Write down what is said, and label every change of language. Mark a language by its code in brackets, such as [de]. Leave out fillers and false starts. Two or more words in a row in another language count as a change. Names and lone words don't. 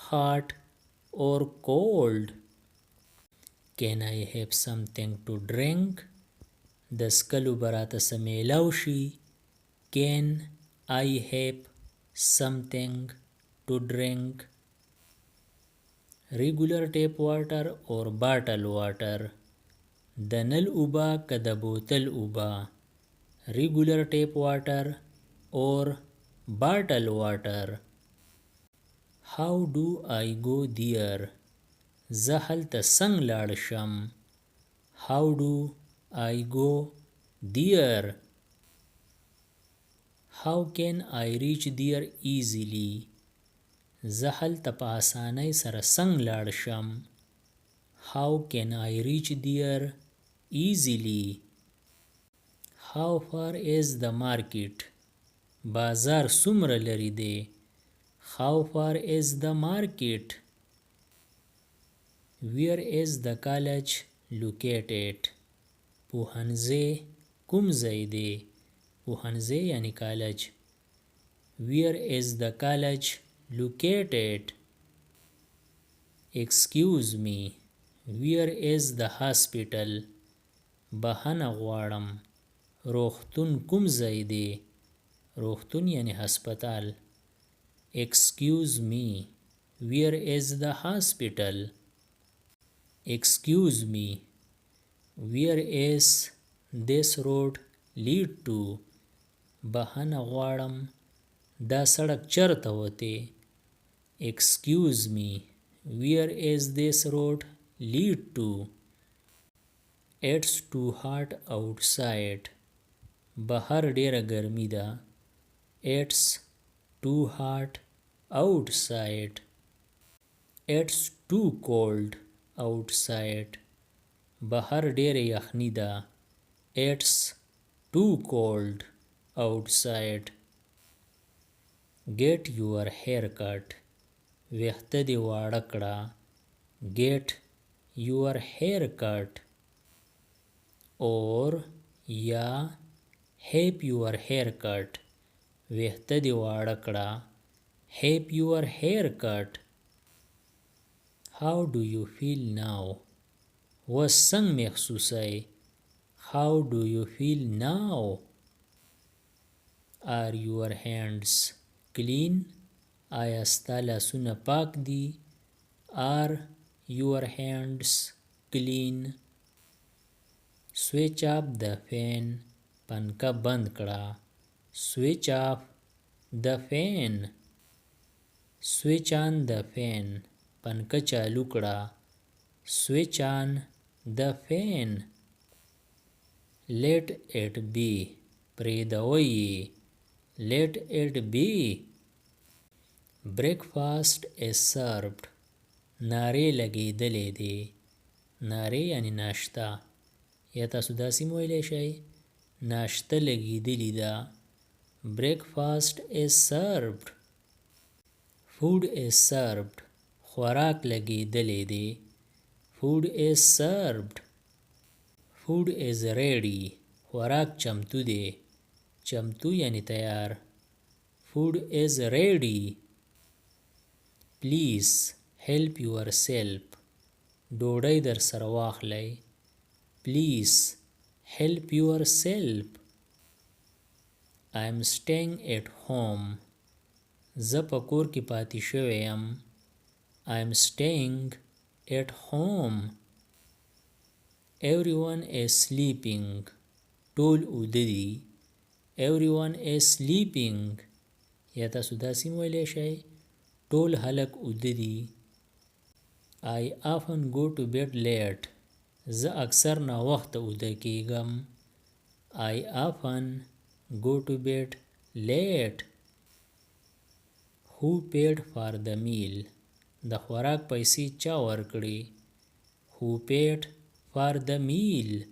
[en] Hot or cold? Can I have something to drink? د سکلو براته سمیلاو شي. Can I have something to drink? Regular tap water or bottle water? [ps] د نل اوبه که د بوتل اوبه. [en] Regular tap water or bottle water. How do I go there? [ps] زه هلته څنګ لاړ شم. [en] How do I go there? How can I reach there easily? [ps] زه هلته په اسانۍ سره څنګ لاړ شم. [en] How can I reach there easily? How far is the market? [ps] بازار څومره لرې دی. [en] How far is the market? Where is the college located? [ps] پوهنځی کوم ځای دی. پوهنځی یعنی کالج. [en] Where is the college located? Excuse me. Where is the hospital? [ps] بخښنه غواړم. روغتون کوم ځای دی. روغتون یعنی هسپتال. [en] Excuse me. Where is the hospital? Excuse me. Where is this road lead to? [ps] بخښنه غواړم. دا سړک چرته وتی. [en] Excuse me. Where is this road lead to? It's too hot outside. [ps] بهر ډیره ګرمي ده. [en] It's too hot outside. It's too cold outside. [ps] بهر ډیره یخني ده. [en] It's too cold outside. Get your hair cut. [ps] ویښته دې واړه کړه. [en] Get your hair cut. Or یا have your hair cut. [ps] ویښته دې واړه کړه. [en] Have your hair cut. How do you feel now? [ps] وس څنګه محسوسای. [en] How do you feel now? Are your hands clean? [ps] آیا ستا لاسونه پاک دي. [en] Are your hands clean? Switch off the fan. [ps] پنکه بند کړه. [en] Switch off the fan. Switch on the fan. [ps] پنکه چالو کړه. [en] Switch on the fan. Let it be. پریږدوئ. Let it be. Breakfast is served. [ps] نارې لګېدلې دي. نارې یعنی ناشته. یا تاسو داسې هم ویلی شئ ناشته لګېدلې ده. [en] Breakfast is served. Food is served. [ps] خوراک لګېدلی دی. [en] Food is served. Food is ready. [ps] خوراک چمتو دی. چمتو یعنی تیار. [en] Food is ready. Please help yourself. [ps] ډوډۍ در سره واخلئ. [en] Please help yourself. I am staying at home. [ps] زه په کور کې پاتې شوی یم. [en] I am staying at home. Everyone is sleeping. [ps] ټول اوده دي. [en] Everyone is sleeping. [ps] یا تاسو داسې هم ویلی شئ ټول هلک اوده دي. [en] I often go to bed late. [ps] زه اکثر ناوخته اوده کیږم. [en] I often go to bed late. Who paid for the meal? [ps] د خوراک پیسې چا ورکړي. [en] Who paid for the meal?